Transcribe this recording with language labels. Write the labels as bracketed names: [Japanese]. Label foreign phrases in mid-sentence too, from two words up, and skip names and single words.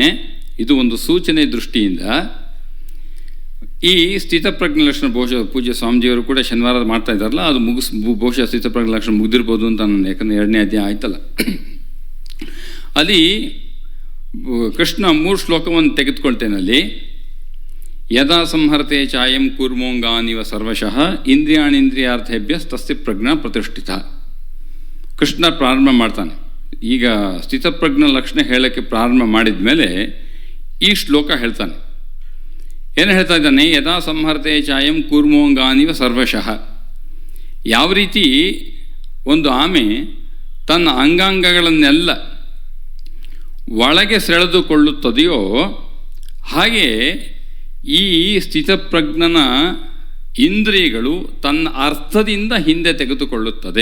[Kannada] ಇದು ಒಂದು ಸೂಚನೆ ದೃಷ್ಟಿಯಿಂದ ಈ ಸ್ಥಿತಪ್ರಜ್ಞ ಲಕ್ಷಣ ಬಹುಶಃ ಪೂಜ್ಯ ಸ್ವಾಮೀಜಿಯವರು ಕೂಡ ಶನಿವಾರ ಮಾಡ್ತಾ ಇದ್ದಾರಲ್ಲ, ಅದು ಬಹುಶಃ ಸ್ಥಿತಪ್ರಜ್ಞ ಲಕ್ಷಣ ಮುಗಿದಿರ್ಬೋದು ಅಂತ ನಾನು, ಯಾಕಂದರೆ 2ನೇ ಅಧ್ಯಾಯ ಆಯ್ತಲ್ಲ. ಅಲ್ಲಿ ಕೃಷ್ಣ 3 ಶ್ಲೋಕವನ್ನು ತೆಗೆದುಕೊಳ್ತೇನಲ್ಲಿ, [Sanskrit] ಯದಾ ಸಂಹರತೆ ಚಾಯಂ ಕೂರ್ಮೋಂಗಾನಿವ ಸರ್ವಶಃ ಇಂದ್ರಿಯಾರ್ಥೇಭ್ಯ ತಸ್ಯ ಪ್ರಜ್ಞಾ ಪ್ರತಿಷ್ಠಿತ. [Kannada] ಕೃಷ್ಣ ಪ್ರಾರಂಭ ಮಾಡ್ತಾನೆ. ಈಗ ಸ್ಥಿತಪ್ರಜ್ಞ ಲಕ್ಷಣ ಹೇಳೋಕ್ಕೆ ಪ್ರಾರಂಭ ಮಾಡಿದ ಮೇಲೆ ಈ ಶ್ಲೋಕ ಹೇಳ್ತಾನೆ. ಏನು ಹೇಳ್ತಾ ಇದ್ದಾನೆ? [Sanskrit] ಯದಾ ಸಂಹರತೆ ಚಾಯಂ ಕೂರ್ಮೋಂಗಾನಿವ ಸರ್ವಶಃ. [Kannada] ಯಾವ ರೀತಿ ಒಂದು ಆಮೆ ತನ್ನ ಅಂಗಾಂಗಗಳನ್ನೆಲ್ಲ ಒಳಗೆ ಸೆಳೆದುಕೊಳ್ಳುತ್ತದೆಯೋ ಹಾಗೆ ಈ ಸ್ಥಿತಪ್ರಜ್ಞನ ಇಂದ್ರಿಯಗಳು ತನ್ನ ಅರ್ಥದಿಂದ ಹಿಂದೆ ತೆಗೆದುಕೊಳ್ಳುತ್ತದೆ.